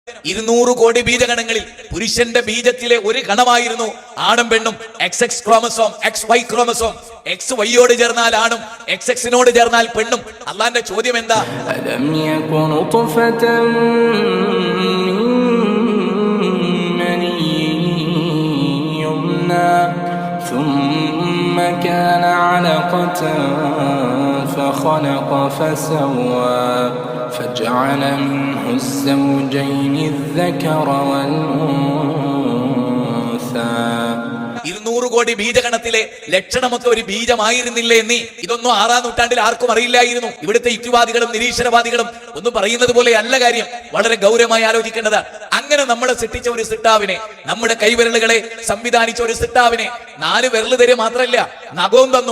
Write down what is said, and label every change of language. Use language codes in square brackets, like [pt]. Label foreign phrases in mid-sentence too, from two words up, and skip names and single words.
[ml] 200 കോടി ബീജഗണങ്ങളിൽ പുരുഷന്റെ ബീജത്തിലെ ഒരു ഗണമായിരുന്നു ആണും പെണ്ണും. XX ക്രോമസോം, XY ക്രോമസോം. XY ചേർന്നാൽ ആണും XX ചേർന്നാൽ പെണ്ണും. അള്ളാന്റെ ചോദ്യം എന്താ? [ar] ثم كان علقة فخلق فسوى فجعل منه الزوجين الذكر والأنثى. [ml] 200 കോടി ബീജഗണത്തിലെ ലക്ഷണമൊക്കെ ഒരു ബീജമായിരുന്നില്ലേ നീ? ഇതൊന്നും 6-ാം നൂറ്റാണ്ടിൽ ആർക്കും അറിയില്ലായിരുന്നു. ഇവിടുത്തെ യുക്തിവാദികളും നിരീശ്വരവാദികളും ഒന്നും പറയുന്നത് പോലെ അല്ല കാര്യം. വളരെ ഗൗരവമായി ആലോചിക്കേണ്ടതാണ്. അങ്ങനെ നമ്മളെ സൃഷ്ടിച്ച ഒരു സിട്ടാവിനെ, നമ്മുടെ കൈവിരലുകളെ സംവിധാനിച്ച ഒരു സിട്ടാവിനെ 4 വിരല് തരും മാത്രമല്ല, നഖവും തന്നു.